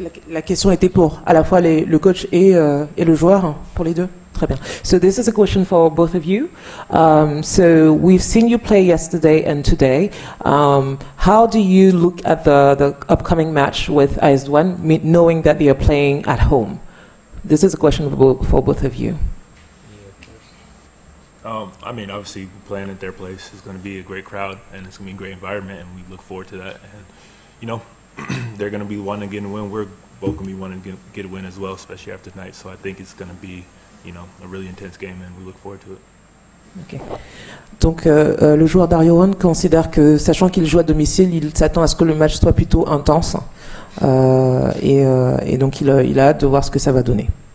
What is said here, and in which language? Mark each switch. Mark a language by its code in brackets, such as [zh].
[fr] La question était pour à la fois le coach et le joueur, pour les deux. Très bien. [en] So this is a question for both of you. So we've seen you play yesterday and today. How do you look at the upcoming match with AS Douane, knowing that they are playing at home? This is a question for both of you. I mean, obviously playing at their place is going to be a great crowd, and it's going to be a great environment, and we look forward to that. And, you know, they're going to be wanting to get a win. We're both going to be wanting to get a win as well, especially after tonight. So I think it's going to be, you know, a really intense game, and we look forward to it. Okay. [fr] Donc le joueur d'Ariohan considère que, sachant qu'il joue à domicile, il s'attend à ce que le match soit plutôt intense, et donc il a hâte de voir ce que ça va donner.